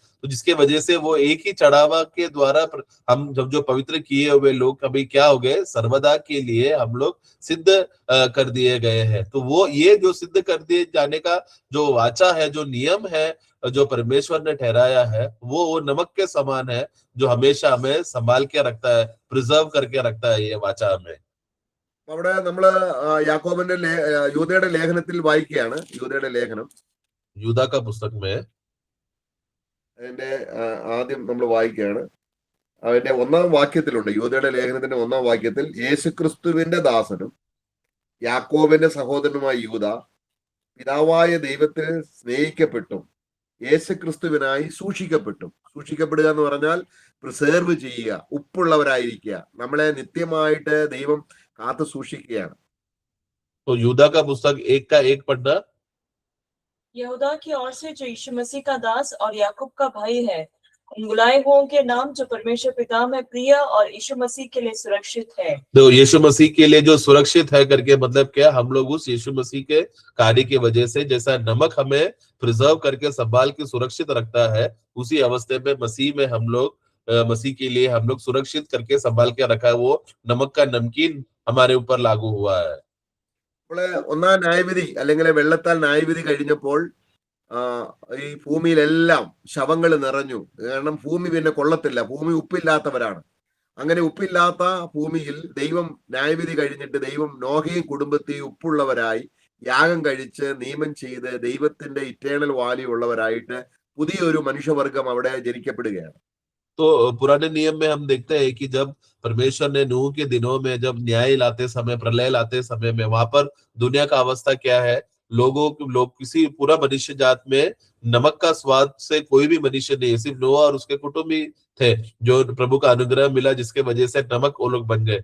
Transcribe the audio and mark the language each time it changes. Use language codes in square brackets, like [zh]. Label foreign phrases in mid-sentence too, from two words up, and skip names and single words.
[hi] तो जिसके वजह से वो एक ही चढ़ावा के द्वारा हम जब जो पवित्र किए हुए लोग कभी क्या हो गए, सर्वदा के लिए हम लोग सिद्ध कर दिए गए हैं। तो वो ये जो सिद्ध कर दिए जाने का जो वाचा है, जो नियम है, जो परमेश्वर ने ठहराया है, वो नमक के समान है, जो हमेशा हमें संभाल के रखता है, प्रिजर्व करके रखता है ये वाचा हमें। [ml] അവിടെ നമ്മള് യാക്കോബിന്റെ യൂദയുടെ ലേഖനത്തിൽ വായിക്കുകയാണ്. യൂദയുടെ ലേഖനം, [hi] യൂദാ का पुस्तक में [ml] അതിന്റെ ആദ്യം നമ്മൾ വായിക്കുകയാണ്. അതിന്റെ 1-ാം വാക്യത്തിലുണ്ട്, യൂദയുടെ ലേഖനത്തിന്റെ 1-ാം വാക്യത്തിൽ, യേശുക്രിസ്തുവിന്റെ ദാസനും യാക്കോബിന്റെ സഹോദരനുമായ യൂദ പിതാവായ ദൈവത്തിൽ സ്നേഹിക്കപ്പെട്ടും യേശുക്രിസ്തുവിനായി സൂക്ഷിക്കപ്പെട്ടും. സൂക്ഷിക്കപ്പെടുക എന്ന് പറഞ്ഞാൽ പ്രിസേർവ് ചെയ്യുക, ഉപ്പുള്ളവരായിരിക്കുക, നമ്മളെ നിത്യമായിട്ട് ദൈവം കാത്തു സൂക്ഷിക്കുകയാണ്. [hi] तो यूदा का पुस्तक 1 पढ़ना। यहूदा की ओर से जो यीशु मसीह का दास और याकूब का भाई है, उन बुलाए हुओं के नाम जो परमेश्वर पिता में प्रिय और यीशु मसीह के लिए सुरक्षित है। तो यीशु मसीह के लिए जो सुरक्षित है करके मतलब क्या, हम लोग उस यीशु मसीह के कार्य की वजह से, जैसा नमक हमें प्रिजर्व करके संभाल के सुरक्षित रखता है, उसी अवस्था में मसीह में हम लोग मसीह के लिए हम लोग सुरक्षित करके संभाल के रखा है। वो नमक का नमकीन हमारे ऊपर लागू हुआ है। [ml] നമ്മള് 1-ാം ന്യായവിധി അല്ലെങ്കിൽ വെള്ളത്താൽ ന്യായവിധി കഴിഞ്ഞപ്പോൾ ഈ ഭൂമിയിലെല്ലാം ശവങ്ങൾ നിറഞ്ഞു. കാരണം ഭൂമി പിന്നെ കൊള്ളത്തില്ല, ഭൂമി ഉപ്പില്ലാത്തവരാണ്. അങ്ങനെ ഉപ്പില്ലാത്ത ഭൂമിയിൽ ദൈവം ന്യായവിധി കഴിഞ്ഞിട്ട് ദൈവം നോഹയും കുടുംബത്തെയും ഉപ്പുള്ളവരായി യാഗം കഴിച്ച് നിയമം ചെയ്ത് ദൈവത്തിന്റെ [en] eternal value [ml] ഉള്ളവരായിട്ട് പുതിയൊരു മനുഷ്യവർഗം അവിടെ ജനിക്കപ്പെടുകയാണ്. [hi] तो पुराने नियम में हम देखते हैं कि जब परमेश्वर ने नूह के दिनों में जब न्याय लाते समय, प्रलय लाते समय में, वहां पर दुनिया का अवस्था क्या है लोग किसी पूरा मनुष्य जात में नमक का स्वाद से कोई भी मनुष्य नहीं है, सिर्फ नोआ और उसके कुटुंब ही थे जो प्रभु का अनुग्रह मिला, जिसके वजह से नमक वो लोग बन गए।